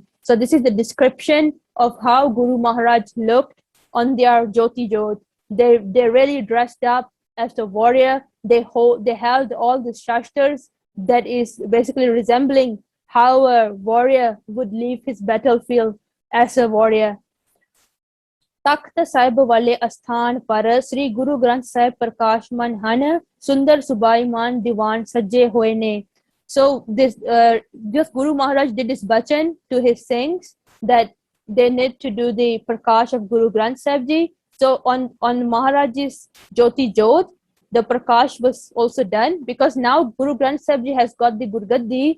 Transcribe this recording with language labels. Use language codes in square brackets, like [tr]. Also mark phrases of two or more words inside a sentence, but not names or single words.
[en] So this is the description of how Guru Maharaj looked on their Jyoti Jot. They really dressed up as a warrior. They held all the shastars that is basically resembling how a warrior would leave his battlefield as a warrior. [pa] ਤਖ਼ਤ ਸਾਹਿਬ ਵਾਲੇ ਸਥਾਨ ਪਰ ਸ੍ਰੀ ਗੁਰੂ ਗ੍ਰੰਥ ਸਾਹਿਬ ਪ੍ਰਕਾਸ਼ਮਾਨ ਹਨ ਸੁੰਦਰ ਸੁਬਾਈਮਾਨ ਦੀਵਾਨ ਸਜੇ ਹੋਏ ਨੇ. [en] So this Guru Maharaj did this bachan to his Singhs that they need to do the Prakash of Guru Granth Sahib Ji. So on Maharaj's Jyoti Jot, the Prakash was also done, because now Guru Granth Sahib Ji has got the Gurgaddi.